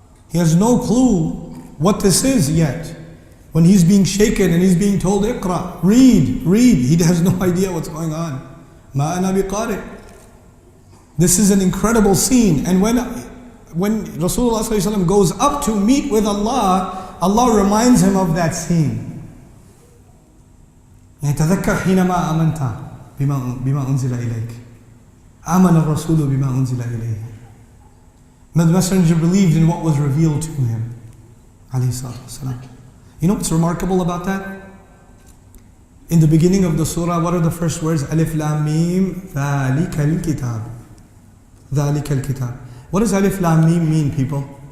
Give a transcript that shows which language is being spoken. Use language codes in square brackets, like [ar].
[en] He has no clue what this is yet. When he's being shaken and he's being told, Iqra, read, he has no idea what's going on. Ma ana biqari. This is an incredible scene. And when Rasulullah ﷺ goes up to meet with Allah, Allah reminds him of that scene. [ar] يتذكر حينما آمنت بما أنزل إليك. آمن الرسول بما أنزل إليه. [en] The messenger believed in what was revealed to him. [ar] عليه الصلاة والسلام. [en] You know what's remarkable about that? In the beginning of the surah, what are the first words? [ar] Alif Lam Mim, ذَلِكَ الْكِتَابِ. ذَلِكَ الْكِتَابِ. [en] What does Alif Lam Mim mean, people?